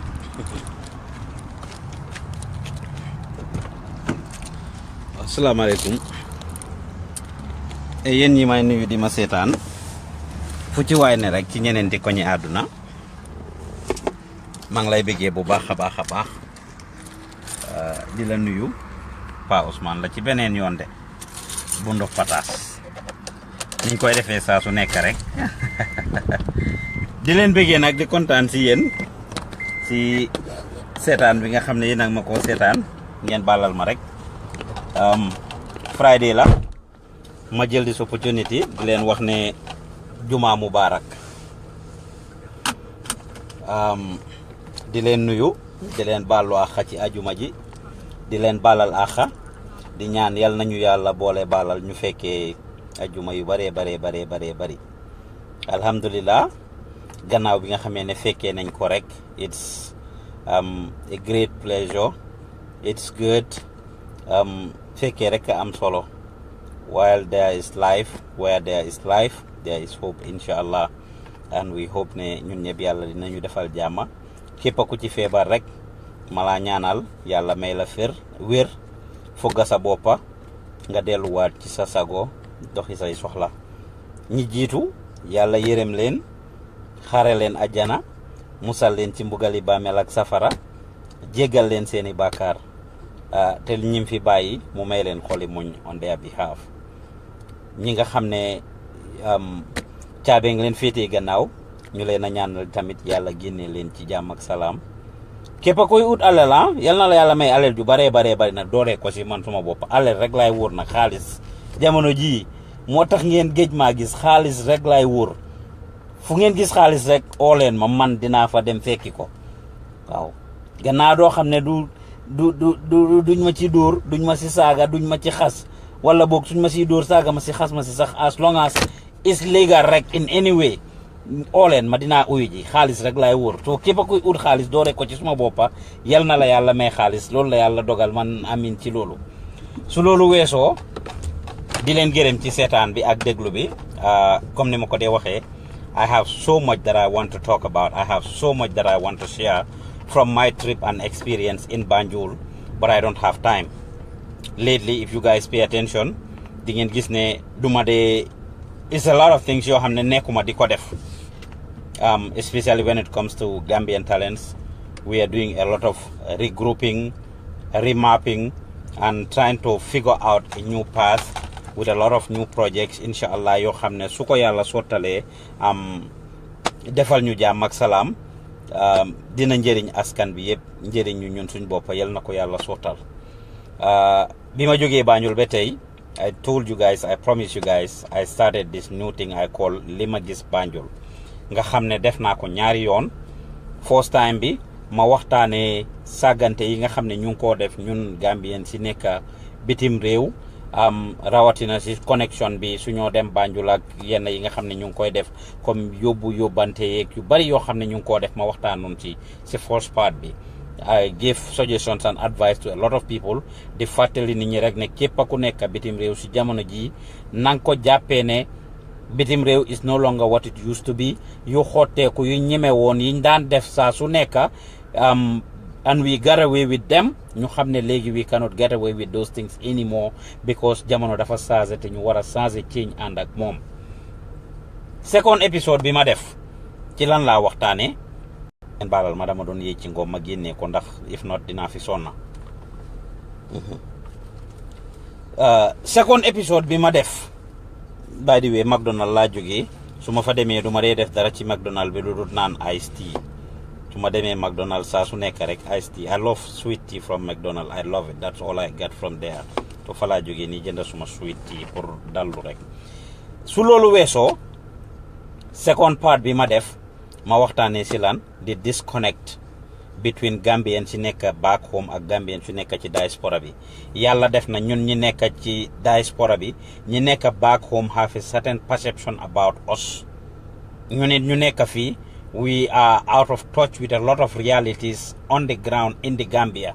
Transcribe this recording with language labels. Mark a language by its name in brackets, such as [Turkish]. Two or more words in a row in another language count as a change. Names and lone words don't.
[Wolof] asalaamaaleykum yéen ñi may nuyu di ma seetaan fu ci waay ne rek ci ñeneen di koñi àdduna maa ngi lay bëggee bu baax a baax di la nuyu Pa Ousmane la ci beneen yoon de bu ndox pataas niñ koy defee saa su nekk rek di leen bëggee nag di kontaan si yéen si seetaan bi nga xam ne yéen ak ma koo seetaan ngeen bàllal ma rek Friday la ma jël [English] this opportunity [Wolof] di leen wax ne [Arabic] juma mubarak [Wolof] di leen nuyu di leen baalu àq ci ajuma ji di leen baalal àq di ñaan yal nañu yàlla boole baalal ñu fekkee ajuma yu bare bari alhamdulillah gannaaw bi nga xamee ne fekkee nañ ko rek [English] it's a great pleasure, it's good. [Wolof] Fekkee rek am solo. [English] While there is life, where there is life, there is hope, inshallah. And we hope [Wolof] ne ñun ñëpp yàlla dinañu defal jàmm képp ku ci feebar rek mala ñaanal yàlla may la wér fogga sa boppa nga delluwaat ci sa sago doxi say soxla ñi jiitu yàlla yërëm leen xare leen ajjana musal leen ci mbugali bàmmeel ak safara jéggal leen seeni bàkkaar te ñim fi bàyyi mu may leen xoli muñ [English] on their behalf [Wolof] ñi nga xam ne caabe nga leen féetee gannaaw ñu leen a ñaanal tamit yàlla génne leen ci jàmm ak salaam képp koy ut alal yal na la yàlla may alal ju bari na dooree ko si man suma bopp alal rek laay wóor nag xaalis jamono jii moo tax ngeen géej maa gis xaalis rek laay wóor fu ngeen gis xaalis rek oo leen ma man dinaa fa dem fekki ko waaw gannaaw doo xam ne duñ ma ci dóor duñ ma si saaga duñ ma ci xas wala boog suñ ma si dóor saaga ma si xas ma si sax [English] as long as is legal [Wolof] rek [English] in any way [Wolof] oo leen ma dinaa uyu ji xaalis rek laay wóor soo képp kuy ut xaalis doore ko ci suma boppa yal na la yàlla may xaalis loolu la yàlla dogal man amin ci loolu su loolu weesoo di leen gërëm ci seetaan bi ak déglu bi comme ni ma ko dee waxee [English] I have so much that I want to talk about. I have so much that I want to share from my trip and experience in Banjul, but I don't have time. Lately, if you guys pay attention, [Wolof] di ngeen gis ne duma de [English] it's a lot of things [Wolof] yoo xam ne nekkuma di ko def. [English] Especially when it comes to Gambian talents, we are doing a lot of regrouping, remapping, and trying to figure out a new path with a lot of new projects [Wolof] inshallah yoo xam ne su ko yàlla sottalee defal ñu jàmm ak salaam dina njëriñ askan bi yëpp njëriñ ñu ñun suñ bopp yal na ko yàlla sottal bi ma jógee Banjul ba tey [English] I told you guys, I promise you guys, I started this new thing I call [Wolof] Lima gis Banjul nga xam ne def naa ko ñaari yoon [English] first time [Wolof] bi ma waxtaanee sàggante yi nga xam ne ñu ngi koo def ñun Gambien si nekk bitim réew rawatina si connection bi suñoo dem Banjul ak yenn yi nga xam ne ñu ngi koy def comme yóbbante yeeg yu bari yoo xam ne ñu ngi koo def ma waxtaanoon ci [English] first part [Wolof] bi [English] I gave suggestions and advice to a lot of people [Wolof] di fàttali nit ñi rek ne képp ku nekk bitim réew si jamono ji na nga ko jàppee ne bitim réew [English] is no longer what it used to be [Wolof] yu xotteeku yu ñeme woon yiñ daan def saa su nekk [English] and we got away with them [Wolof] ñu xam ne léegi [English] we cannot get away with those things anymore because [Wolof] jamono dafa changé te ñu war a changé change ànd ak moom second episode bi ma def ci lan laa waxtaane ngeen baalal ma dama doon yéeg ci ngoom ma génnee ko ndax [English] if not [Wolof] dinaa fi sonna second episode bi ma def [English] by the way [Wolof] McDonald laa jógee su ma fa demee du ma dee def dara ci McDonald bi lu dul naan [English] iced tea [Wolof] su ma demee McDonald's saa su nekk rek [English] iced tea I love sweet tea from McDonald's I love it that's all I get from there [Wolof] to fa laa jógee nii jënd suma [English] sweet tea [Wolof] pour dallu rek su loolu weesoo second part bi ma def ma waxtaanee si lan di [English] disconnect between [Wolof] Gambien si nekk [English] back home [Wolof] ak Gambien si nekk ci diaspora bi yàlla def na ñun ñi nekk ci diaspora bi ñi nekk [English] back home have a certain perception about us [Wolof] ñu nit ñu nekk fii [English] we are out of touch with a lot of realities on the ground in the Gambia.